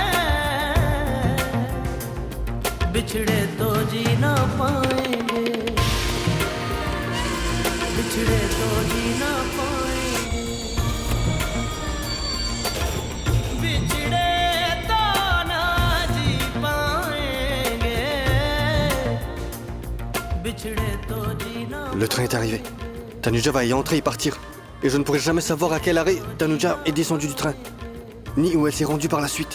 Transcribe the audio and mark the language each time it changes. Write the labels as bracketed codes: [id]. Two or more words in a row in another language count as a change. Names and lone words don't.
[hi] बिछड़े तो जी ना पाएंगे, बिछड़े तो जी ना पाएंगे, बिछड़े तो ना जी पाएंगे, बिछड़े तो जी ना। [fr] Le train est arrivé. Tanuja va y entrer et partir. Et je ne pourrai jamais savoir à quel arrêt Tanuja est descendue du train, ni où elle s'est rendue par la suite.